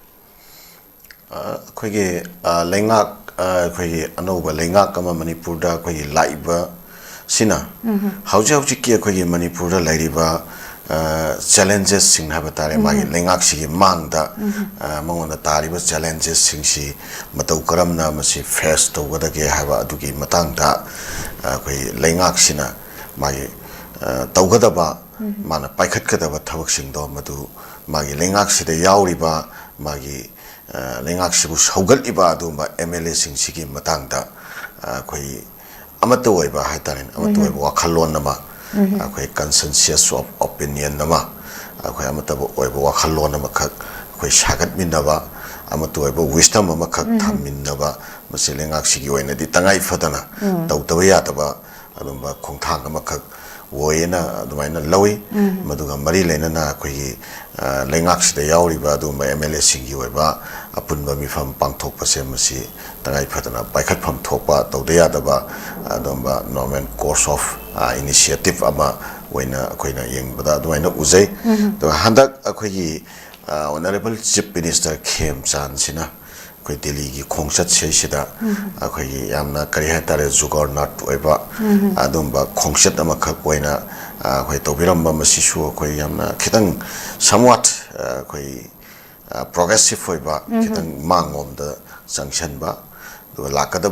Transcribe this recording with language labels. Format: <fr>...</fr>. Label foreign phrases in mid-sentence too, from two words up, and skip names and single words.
<mni>akogi lengak akogi anoba lengak kama manipur da akogi laiba sina hauji ki akogi manipur da laiba challenges sing habatare magi lengak sigi mangda mangona tariba challenges sing si matau karamna masi</mni> <en>face to</en> <mni>wada ge haba adugi matangda koi lengak sina magi tawgadaba mana paikhat kadaba thabak sing do madu magi lengak sida yauriba magi lengak sibu saugal-iba adumba MLA sing sigi matangda koi amato oiba haitarin amato oiba wakhalon nama akwai</mni> <en>consensus of opinion</en> <mni>nama akwai amataba oiba wakhalon nama khak akwai sagat minaba amato oiba wisdom ama khak thamminaba masi lengak sigi oina di tangai fadana tawtaba yataba adumba khongthang ama khak woyena adumaina lawi maduga mari lenana akwai lengak sida yauriba adumba MLA singi oiba apunba mifam pangthokpa se masi tangai fadana paikhat pham thokpa tawda yadaba adumba</mni> <en>normal course of initiative</en> <mni>ama oina akoina yengbada adumaina uzai to handak akoigi</mni> <en>honorable chief minister</en> <mni>khem chan sina koi delhi gi khongsat seisida akoigi yamna kari hatare juggernaut oiba adumba khongsat ama khak oina koi tobiramba masisu koi yamna khitang somewhat koi progressive oiba khitang mangomda sanction ba do lakadaba</mni>